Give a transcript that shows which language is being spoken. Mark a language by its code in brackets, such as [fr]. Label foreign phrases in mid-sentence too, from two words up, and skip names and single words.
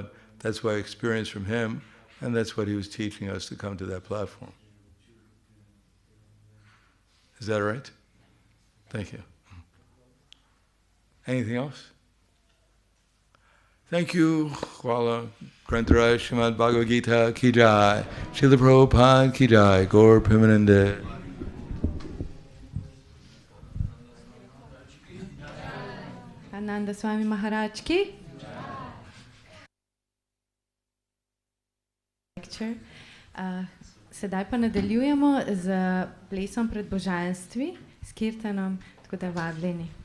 [en] That's what I experienced from him, and that's what he was teaching us to come to that platform. Is that all right? Thank you. Anything else? Thank you. [hi] वाला ग्रंथरा श्रीमद् भगवद् गीता की जय. श्रील प्रभुपाद की जय. [bn] গৌর প্রেমানন্দে. [hi] आनंद स्वामी महाराज की. [sl] Sedaj pa nadaljujemo z plesom pred božanstvi, s kirtanom, tako da vabljeni.